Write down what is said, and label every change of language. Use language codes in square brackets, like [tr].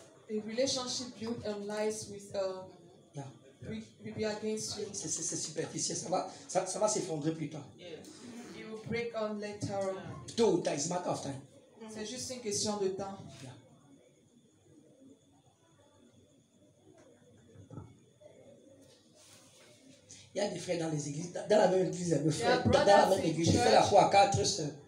[en] A relationship built on lies Yeah. will be against you. [fr] C'est superficiel, ça va s'effondrer plus tard. [en] It will break on later on. [fr] Tôt ou tard, [en] it's a matter of time. [fr] C'est juste une question de temps. [en] Yeah. [fr] Il y a des frères dans les églises, dans la même église, il y a deux frères, dans la même église, je fais la foi à 4 sœurs.